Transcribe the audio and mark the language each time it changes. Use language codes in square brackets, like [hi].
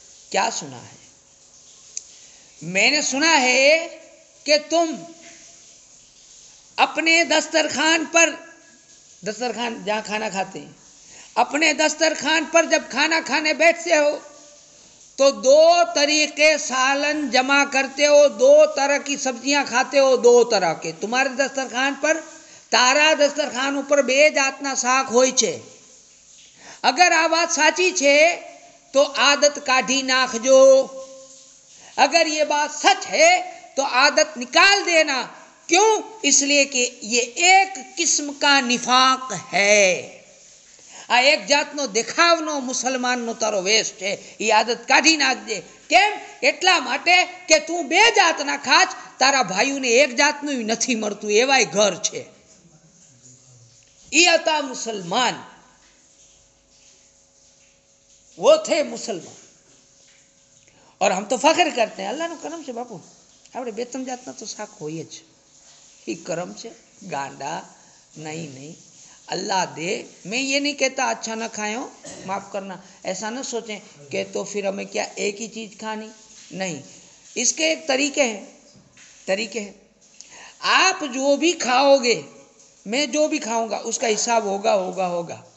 [ur] کیا سنا ہے؟ میں نے سنا ہے کہ تم اپنے دسترخوان پر، دسترخوان جہاں کھانا کھاتے ہیں، اپنے دسترخوان پر جب کھانا کھانے بیٹھتے ہو تو 2 طریقے سالن جمع کرتے ہو، 2 طرح کی سبزیاں کھاتے ہو، 2 طرح کے. تمہارے دسترخوان پر [gu] તારા દસ્તરખાન ઉપર 2 જાતના શાક હોય છે. અગર આ વાત સાચી છે તો આદત કાઢી નાખજો. [ur] اگر یہ بات سچ ہے تو عادت نکال دینا. کیوں؟ اس لیے کہ یہ ایک قسم کا نفاق ہے. [gu] આ એક જાતનો દેખાવનો મુસલમાનનો તારો વેશ છે. એ આદત કાઢી નાખજે. કેમ? એટલા માટે કે તું 2 જાતના ખાચ, તારા ભાઈઓને 1 જાતનું નથી મળતું, એવાય ઘર છે. [ur] یہ تھا مسلمان، وہ تھے مسلمان. اور ہم تو فخر کرتے ہیں [gu] اللہ નો કરમ છે બાપુ, આપણે 2-3 જાતના તો શાક હોય જ. એ કરમ છે, ગાંડા [ur] نہیں اللہ دے. میں یہ نہیں کہتا اچھا نہ کھائیں ہو، معاف کرنا، ایسا نہ سوچیں کہ تو پھر ہمیں کیا ایک ہی چیز کھانی. نہیں، اس کے ایک طریقے ہیں. آپ جو بھی کھاؤ گے، میں جو بھی کھاؤں گا اس کا حساب ہوگا.